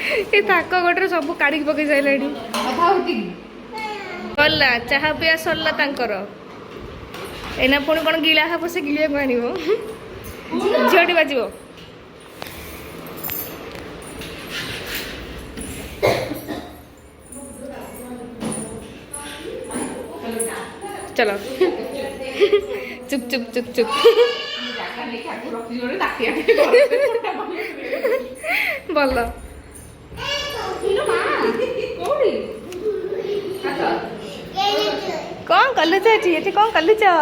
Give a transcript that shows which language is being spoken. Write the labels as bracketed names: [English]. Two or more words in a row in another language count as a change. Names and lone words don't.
[Odia] ଏ ତାକ ଗୋଟରେ ସବୁ କାଢିକି ପକେଇ ସାରିଲାଣି। ଗଲା ଚାହା ପିଆ ସରିଲା ତାଙ୍କର। ଏଇନା ପୁଣି କ'ଣ ଗିଳା ହବ, ସେ ଗିଳିବାକୁ ଆଣିବ। ଝିଅଟି ବାଜିବ। [Hindi] चलो चुप चुप चुप चुप बोल कौन कलु ये कौन कलु